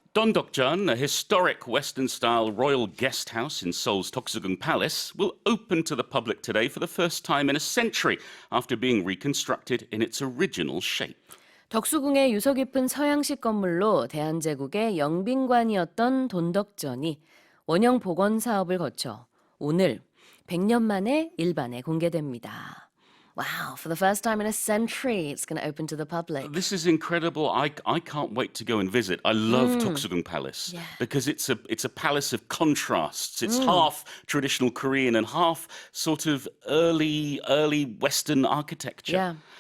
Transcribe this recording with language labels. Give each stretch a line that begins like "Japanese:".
English: Don-deok-jeon, a historic Western-style royal guest house in Seoul's Deok-su-gung Palace, will open to the public today for the first time in a century after being reconstructed in its original shape.
Korean: 덕수궁의 유서 깊은 서양식 건물로 대한제국의 영빈관이었던 돈덕전이 원형 복원 사업을 거쳐 오늘 100년 만에 일반에 공개됩니다.
English: Wow, for the first time in a century, it's going to open to the public. This is incredible. I can't wait to go and visit. I love Deok-su-gung Palace because it's a palace of contrasts. It's half traditional Korean and half sort of early Western architecture.